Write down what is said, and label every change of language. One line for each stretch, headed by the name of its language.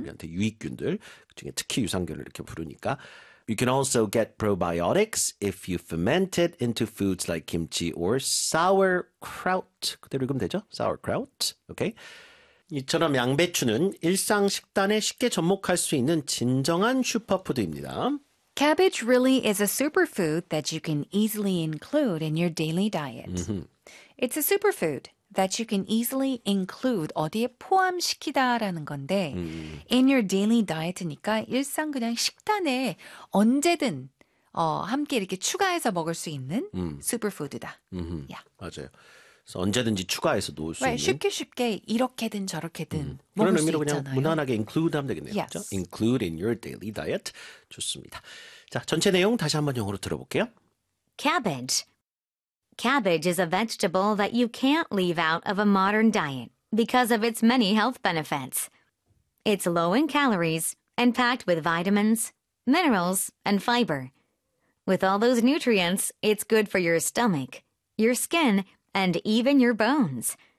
Korean: 우리한테 유익균들, 그중에 특히 유산균을 이렇게 부르니까.
English: You can also get probiotics if you ferment it into foods like kimchi or sauerkraut.
Korean: 그대로 읽으면 되죠? Sauerkraut. Okay. 이처럼 양배추는 일상 식단에 쉽게 접목할 수 있는 진정한 슈퍼푸드입니다.
English: Cabbage really is a superfood that you can easily include in your daily diet. It's a superfood that you can easily include
Korean: 어디에 포함시키다라는 건데
English: in your daily diet
Korean: 니까 일상 그냥 식단에 언제든 함께 이렇게 추가해서 먹을 수 있는 superfood이다.
English: Yeah.
Korean: 맞아요. 그래서 언제든지 추가해서 놓을 수 있는. 쉽게 쉽게 이렇게든 저렇게든 먹을 수 그런 의미로 그냥 무난하게 include 하면 되겠네요.
English: Yes.
Korean: 그렇죠?
English: Include in your daily diet.
Korean: 좋습니다. 자, 전체 내용 다시 한번 영어로 들어볼게요.
English: Cabbage. Cabbage is a vegetable that you can't leave out of a modern diet because of its many health benefits. It's low in calories and packed with vitamins, minerals, and fiber. With all those nutrients, it's good for your stomach, your skin, and even your bones.